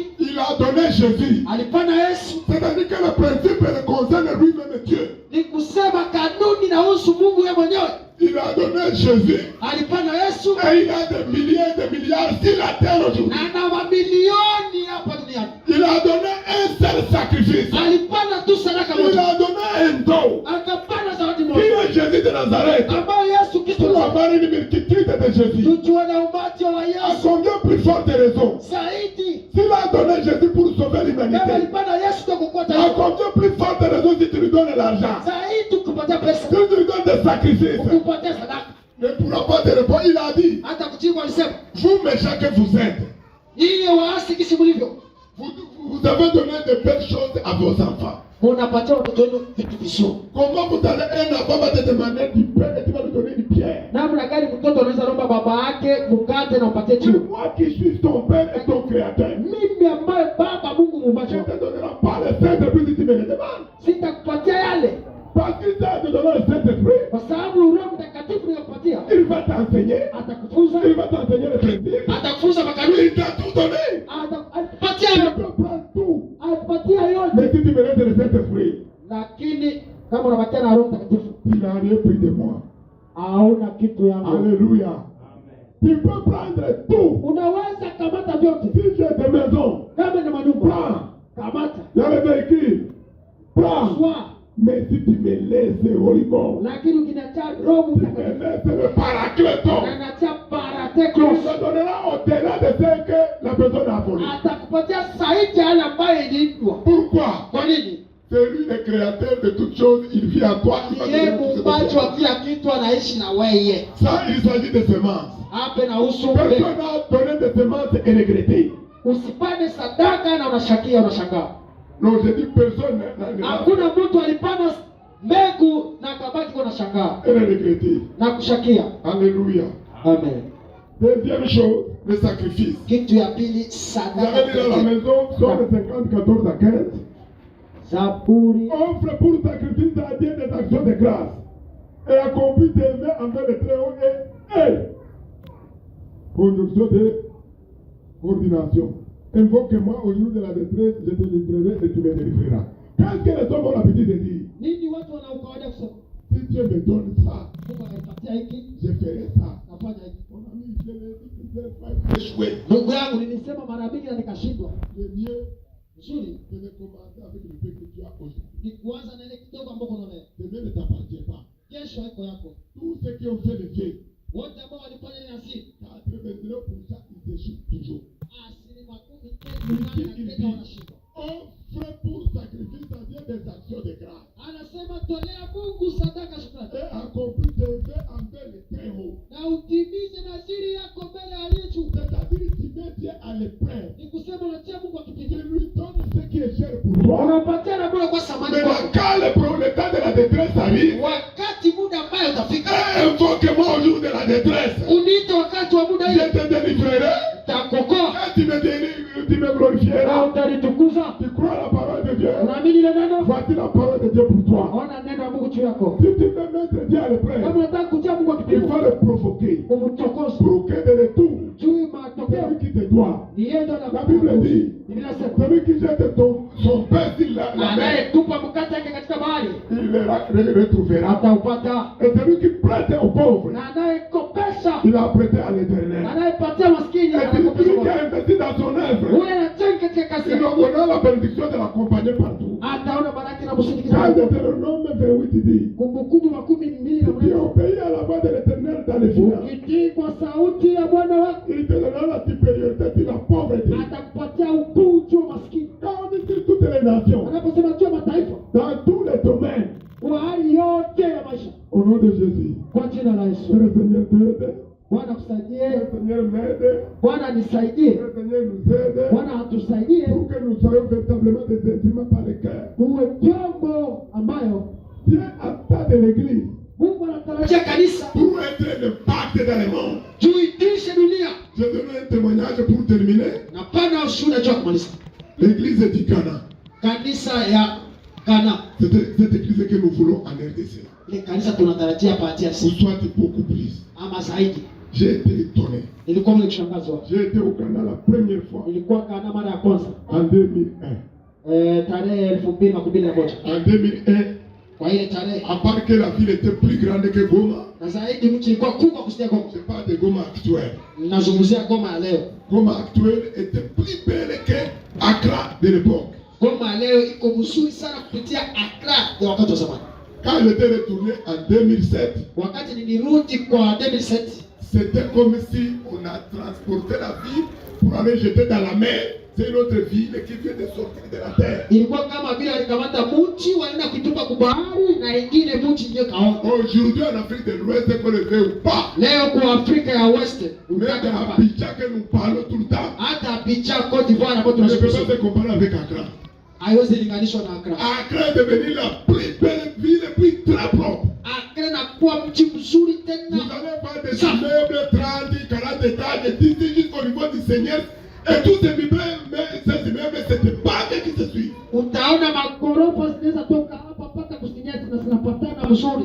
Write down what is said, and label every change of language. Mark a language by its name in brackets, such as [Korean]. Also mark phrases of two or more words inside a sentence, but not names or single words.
[French] Il a donné Jésus. [Swahili] Alipana Yesu, [French] C'est-à-dire que le principe ne concerne lui-même Dieu. [Swahili] ni kusema kanuni na husu Mungu yeye mwenyewe. [French] Il a donné Jésus. [Swahili] Alipana Yesu [French] Et il a des milliers de milliards sur la terre aujourd'hui. [Swahili] na ana mamilioni hapa duniani. [French] Il a donné un seul sacrifice. [Swahili] Alipana tu sadaka [French] Il [Swahili] moja, [French] a donné un don. [Swahili] akapana zawadi [French] Qui [Swahili] moja [French] est Jésus de Nazareth? [Swahili] ambayo Yesu Kristo [French] Pour avoir une multitude de Jésus. [Swahili] tukiwa na umati wa [French] À [Swahili] Yesu [French] combien plus forte raison? [Swahili] zaidi. [French] S'il a donné Jésus pour sauver [Swahili] Kama [French] l'humanité, [Swahili] alipana Yesu ndio kukuta [French] à combien plus forte raison si tu lui donnes l'argent? [Swahili] zaidi, kukupatia pesa, [French] Si tu lui donnes des sacrifices, [Swahili] kukupatia sadaka, [French] ne pourra pas te répondre. Il a dit, [Swahili] hata kujibu alisema, [French] vous méchants que vous êtes, [Swahili] nyinyi waasi kisi mlivyo, [French] vous avez donné de belles choses à vos enfants. [Swahili] munapatia watoto wenu vitu vizuri. [French] Comment vous allez un enfant va te demander du pain et tu vas lui donner une pierre? [Swahili] Namna gani mtoto anaweza lomba baba yake mkate na upatie [French] C'est [Swahili] jiwe? [French] moi qui suis ton père et ton créateur. [Swahili] Mimi ambaye baba Mungu muumbaji [French] Je ne [Swahili] wako, [French] te donnerai pas le Saint-Esprit si tu me le demandes. [Swahili] sitakupatia yale, [French] Parce qu'il t'a donné le Saint-Esprit. [Swahili] kwa sababu Roho Mtakatifu ninakupatia [French] Il va t'enseigner. [Swahili] atakufunza, [French] Il va t'enseigner les principes. [Swahili] atakufunza makanuni, [French] Il t'a tout donné. [Swahili] atakupatia [French] Tu [Swahili] yote, [French] peux prendre tout. [Swahili] atakupatia yote. [French] Mais si tu me laisses le Saint-Esprit, [Swahili] Lakini kama unabakia na Roho Mtakatifu [French] tu n'as rien pris de moi. [Swahili] hauna kitu yangu. [French] Alléluia. Tu peux prendre tout. [Swahili] Unaweza kamata vyote, [French] Si j'ai des maisons, [Swahili] kama ni manyumba [French] prends. [Swahili] kamata, [French] Il y a les véhicules, prends. [Swahili] swaa, [French] Mais si tu me laisses Holy [Swahili] lakini ukiniacha Roho [French] tu me [Swahili] Mtakatifu [French] laisses le Paracleton, [Swahili] na nacha [French] il [Swahili] Parateklos, [French] te donnera au-delà de ce que la personne a volé. [Swahili] atakupatia zaidi ya yale ambayo iliitwa. [French] Pourquoi? [Swahili] Kwa nini? [French] C'est lui le créateur de toutes choses, il vit en toi. Il va te [Swahili] Yeye [French] donner toutes ces [Swahili] muumbaji wa [French] choses. [Swahili] kila kitu, anaishi na wewe. [French] Ça, il s'agit de semences. [Swahili] Hapa na husu [French] Personne n'a donné des semences et regretté. [Swahili] usipane sadaka na unashakia unashangaa. [French] Non, je dis personne n'a [Swahili] Hakuna mtu alipana mbegu na akabaki kwa unashangaa [French] et regretté. [Swahili] na kushakia. Alléluia. Amen. [French] Deuxième chose, le sacrifice. [Swahili] Kitu ya pili, [French] Vous avez dit dans la [Swahili] sadaka. [French] maison, Psaume 50, 14 à 15. [Swahili] Zaburi [French] Offre pour sacrifice à Dieu des actions de grâce. Et accomplis tes vœux envers le Très-Haut et conjonction de coordination. Invoque-moi au jour de la détresse, je te livrerai et tu me délivreras. Qu'est-ce que les hommes ont l'habitude de dire? [Swahili] nini watu wanaukawaida kusema? [French] Si Dieu me donne ça, [Swahili] Mungu amenipatia hiki, [French] je ferai ça. [Swahili] nafanya hiki. [French] Mon ami, je l'ai dit plusieurs fois, j'ai échoué. [Swahili] Ndugu yangu, nilisema mara mingi na nikashindwa. [French] Le mieux, [Swahili] Nzuri [French] c'est de commencer avec le peu que tu as aujourd'hui. [Swahili] ni kuanza na ile kidogo ambako unaona. [French] Demain ne t'appartient pas. [Swahili] Kesho haiko yako. [French] Tous ceux qui ont fait le vœu, [Swahili] Wote ambao walifanya ile asili, [French] 99% ils échouent toujours. [Swahili] asilimia 10 na tena wanashindwa. [French] Offre pour sacrifice à Dieu des actions de grâce. [Swahili] Anasema tolea Mungu sadaka shukrani [French] Et accomplis tes vœux envers le Très-Haut. [Swahili] na utimize naziri yako mbele ya aliye juu. [French] C'est-à-dire tu mets Dieu à l'épreuve. [Swahili] Ni kusema unatia Mungu [French] Tu [Swahili] akipigana. [French] lui donnes ce qui est cher pour toi. [Swahili] Unampatia na bora kwa samani [French] Mais [Swahili] kwako. [French] quand le temps de la détresse arrive, [Swahili] Wakati muda ambayo utafika, [French] invoque-moi au jour de la détresse. [Swahili] uniite wakati wa muda [French] Je [Swahili] ile, [French] te délivrerai [Swahili] takuokoa [French] et tu me glorifieras. [Swahili] na utanitukuza. [French] Tu crois la parole de Dieu? [Swahili] Unaamini ile neno? [French] Voici la parole de Dieu pour toi. [Swahili] Ona neno la Mungu juu yako. [French] Si tu veux mettre Dieu à l'épreuve, [Swahili] Kama unataka kutia Mungu [French] il [Swahili] akipigana, [French] faut le provoquer. [Swahili] umchokoze [French] Pour que de retour, [Swahili] juu matokeo [French] celui qui te doit. [Swahili] ni yeye ndo [French] La Bible dit, [Swahili] Biblia inasema [French] celui qui jette son pain sur la mer, [Swahili] anayetupa mkate wake katika bahari [French] il le retrouvera. [Swahili] ataupata, [French] Et celui qui prête aux pauvres, [Swahili] na anayekopesha, [French] il a prêté à l'éternel. [Swahili] anayepatia maskini [French] Et celui [Swahili] anakopesha [French] qui [Swahili] kwa [French] a investi dans son œuvre, [Swahili] huyo anachenga katika kazi [French] il [Swahili] yake, [French] aura la bénédiction de l'accompagner partout. [Swahili] ataona baraka na [French] Dans [Swahili] kusindikiza. [French] Deutéronome 28 dit, [Swahili] Kumbukumbu 12 na [French] tu [Swahili] mnane, [French] obéis à la voix de l'éternel dans les finances. [Swahili] ukitii kwa sauti ya Bwana wako [French] Il te donnera la supériorité sur la pauvreté. [Swahili] atakupatia ukuu juu ya maskini. [French] Quand on dit sur toutes les nations, [Swahili] Anaposema juu ya mataifa, [French] dans tous les domaines, [Swahili] kwa hali yote ya maisha, [French] au nom de Jésus, [Swahili] kwa jina la [French] que [Swahili] Yesu. [French] le Seigneur t'aide, [Swahili] Bwana [French] que [Swahili] kusaidie, [French] le Seigneur m'aide, [Swahili] Bwana [French] que [Swahili] nisaidie, [French] le Seigneur nous aide, [Swahili] Bwana atusaidie [French] pour que nous soyons véritablement des instruments par le cœur. [Swahili] tuwe vyombo ambayo [French] Dieu attend de l'Église [Swahili] Mungu anatarajia kanisa [French] pour être l'impact dans le monde. [Swahili] tuitishe dunia. [French] Je donne un témoignage pour terminer. [Swahili] Napana ushuhuda cha kumaliza. [French] L'église du Ghana. [Swahili] Kanisa ya Ghana. [French] C'est cette église que nous voulons en RDC. [Swahili] Ile kanisa tunatarajia patia [French] Ou soit beaucoup plus. [Swahili] ama zaidi. [French] J'ai été étonné. [Swahili] Nilikuwa nimeshangazwa. [French] J'ai été au Ghana la première fois. [Swahili] Nilikuwa Ghana mara ya kwanza. [French] En 2001. [Swahili] Tarehe 2021. [French] En 2001. [Swahili] Kwa ile tarehe. [French] À part que la ville était plus grande que Goma. [Swahili] Na zaidi mji ilikuwa kubwa kusikia Goma. [French] C'est pas de Goma actuel. [Swahili] Nazungumzia Goma ya leo. [French] Goma actuel était plus belle que Accra de l'époque. [Swahili] Goma leo iko mzuri sana kupitia Accra ya wakati wa zamani. [French] Quand j'étais retourné en 2007, [Swahili] wakati nilirudi kwa 2007, [French] c'était comme si on a transporté la ville pour aller jeter dans la mer. C'est une autre ville qui vient de sortir de la terre. [Swahili] Ilikuwa kama vile alikamata mti wanaenda kutupa kwa bahari na ingine mti ndio kaona. [French] Aujourd'hui en Afrique de l'Ouest, qu'on le veut ou pas. [Swahili] Leo kwa Afrika ya West, [French] même à Abidjan que nous parlons tout le temps. [Swahili] Hata Abidjan, Côte d'Ivoire na bote [French] ne peut pas se comparer avec Accra. [Swahili] Haiwezi linganishwa na Accra. [French] Accra est devenue la plus belle ville et puis très propre. [Swahili] Accra na kuwa mji mzuri tena. [French] Vous allez voir des immeubles 30, 40 étages d'ici jusqu'au niveau du Seigneur. Et tous ces immeubles, c'est des bagues qui se suivent. [Swahili] Utaona magorofa zinaweza toka hapa mpaka kusinyati na zinapatana mzuri.